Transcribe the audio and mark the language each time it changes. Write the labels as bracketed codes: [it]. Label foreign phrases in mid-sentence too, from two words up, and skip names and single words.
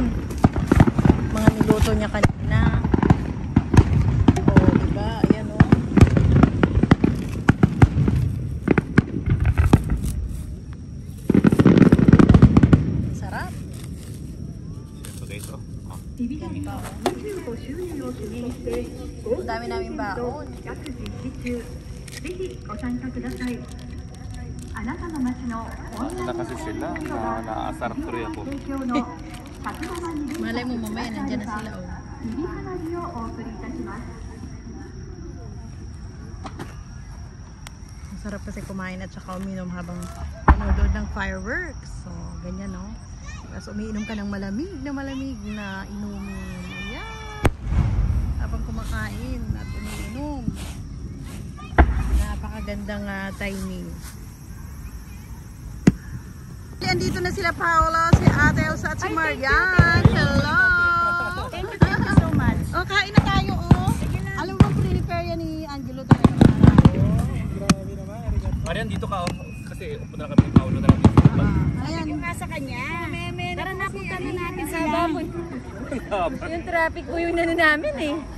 [tl] Mga niluto niya kanina. Oh, diba? Ayan oh. Sarap. Ang dami namin baon. [ja] ぜひご参加ください。あなたの街の [tl] Na kasi sila, na-asar tuloy ako. [ja] 提供の100万人 [tl] Malay mo mamaya, nandyan na sila oh. [ja] 日比花火をお送りいたします。 [tl] Masarap kasi kumain at saka uminom habang nanonood ng fireworks. So, ganyan no. Tapos umiinom ka ng malamig na inumin. Ayan. Habang kumakain at umiinom. Napakagandang timing. Andito na sila Paolo, si Ate Elsa at si Marian. Hello! [en] Thank you so much. [tl] Oh, kain na tayo oh. Alam mo, prepare yan ni Angelo talaga. Marian, dito ka oh. Kasi upo na kami ng Paolo na lang. Ayan. Yung nasa kanya. Tara na, punta na natin sa babon. Yung traffic po yung nano namin eh.